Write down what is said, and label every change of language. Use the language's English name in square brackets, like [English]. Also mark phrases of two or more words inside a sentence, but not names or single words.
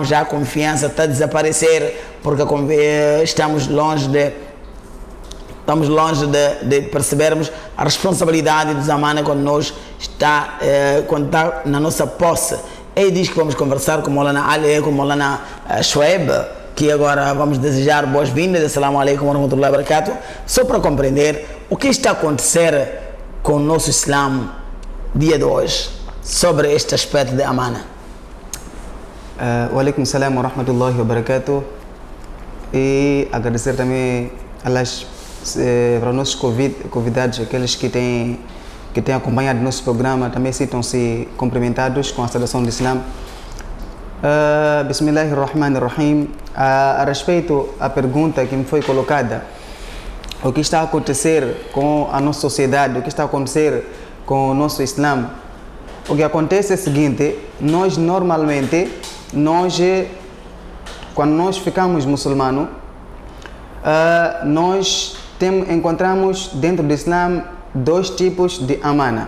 [Portuguese] Já a confiança está a desaparecer, porque estamos longe de percebermos a responsabilidade dos amana quando está na nossa posse. E diz que vamos conversar com Maulana Ali, com Maulana Shoaib, que agora vamos desejar boas-vindas. [Arabic] السلام عليكم ورحمة الله وبركاته. [Portuguese] Só para compreender o que está a acontecer com o nosso Islã dia de hoje, sobre este aspecto de amana. [Arabic] وعليكم السلام ورحمة الله وبركاته. [Portuguese] E agradecer também para os nossos convidados, aqueles que têm acompanhado nosso programa, também sintam-se cumprimentados com a saudação do Islã. Bismillahirrahmanirrahim. A respeito à pergunta que me foi colocada, o que está a acontecer com a nossa sociedade, o que está a acontecer com o nosso Islã, o que acontece é o seguinte: nós normalmente, quando nós ficamos muçulmanos, nós encontramos dentro do Islã dois tipos de amana.